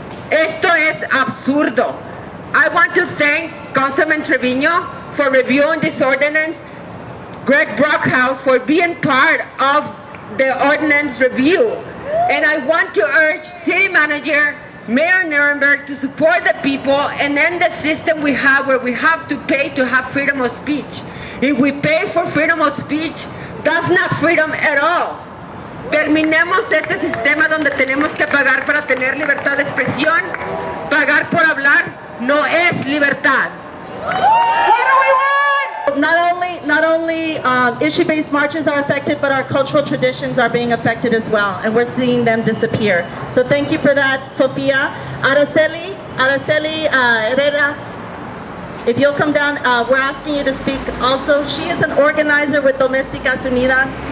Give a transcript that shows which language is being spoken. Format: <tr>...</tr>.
<es>Esto es absurdo.</es> <en>I want to thank Councilman Treviño for reviewing this ordinance, Greg Brockhouse for being part of the ordinance review, and I want to urge City Manager Mayor Nuremberg to support the people and end the system we have where we have to pay to have freedom of speech. If we pay for freedom of speech, that's not freedom at all.</en> <es>Terminemos este sistema donde tenemos que pagar para tener libertad de expresión. Pagar por hablar no es libertad.</es> <en>Not only issue-based marches are affected, but our cultural traditions are being affected as well, and we're seeing them disappear. So thank you for that, Sofia. Araceli Herrera. if you'll come down, we're asking you to speak also. She is an organizer with Domesticas, Unidas.</en>